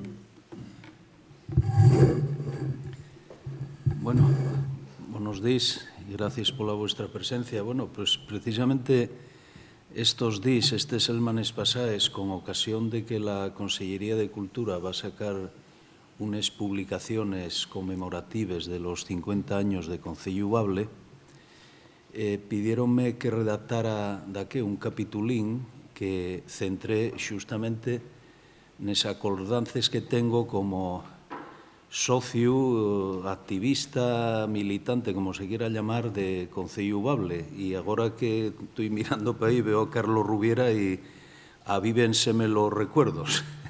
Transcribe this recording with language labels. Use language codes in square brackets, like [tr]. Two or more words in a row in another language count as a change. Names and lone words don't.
[es] Bueno, buenos días y gracias por la vuestra presencia. Bueno, pues precisamente estos días, estas semanas pasadas, con ocasión de que la Consellería de Cultura va a sacar unas publicaciones conmemorativas de los 50 años de Concello Bable, pidieronme que redactara daqué un capitulín que centré justamente [ast] nes acordances [es] que tengo como socio, activista, militante, como se quiera llamar, de Concello Bable. Y agora que estoy mirando para ahí veo a Carlos Rubiera y avívenseme los recuerdos.